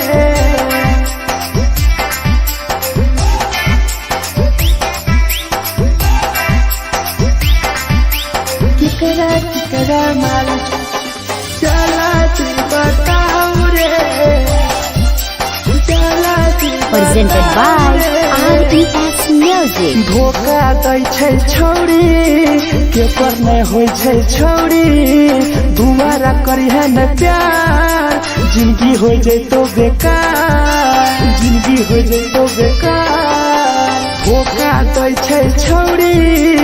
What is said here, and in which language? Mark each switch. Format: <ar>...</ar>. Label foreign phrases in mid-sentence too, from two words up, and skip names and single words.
<mai>केकरा केकरा माल जला दी बताऊ रे, जला दी</mai> <en>Presented by RES Music.</en> <mai>धोखा दै छै छौरी, केकर नै होइ छै छौरी, दुबारा करिहे न प्यार, जिंदगी हो जैतो बेकार, जिंदगी हो जैतो बेकार, धोखा दै छै छौरी।</mai>